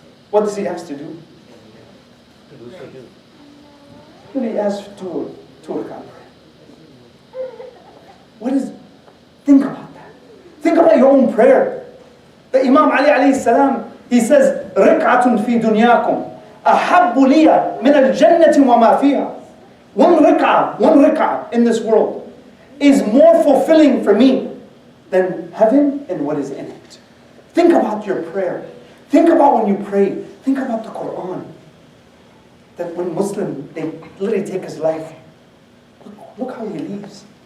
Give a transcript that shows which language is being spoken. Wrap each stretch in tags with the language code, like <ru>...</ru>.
<en>What does he ask to do? Literally ask two rak'ah prayer. Think about that. Think about your own prayer. The Imam Ali alayhi salam, he says,</en> <ar>رِكْعَةٌ فِي دُنْيَاكُمْ أَحَبُّ لِيَ مِنَ الْجَنَّةِ وَمَا فِيهَا.</ar> <en>One rak'ah in this world is more fulfilling for me than heaven and what is in it. Think about your prayer. Think about when you pray. Think about the Quran. That when Muslim, they literally take his life. Look how he leaves.</en>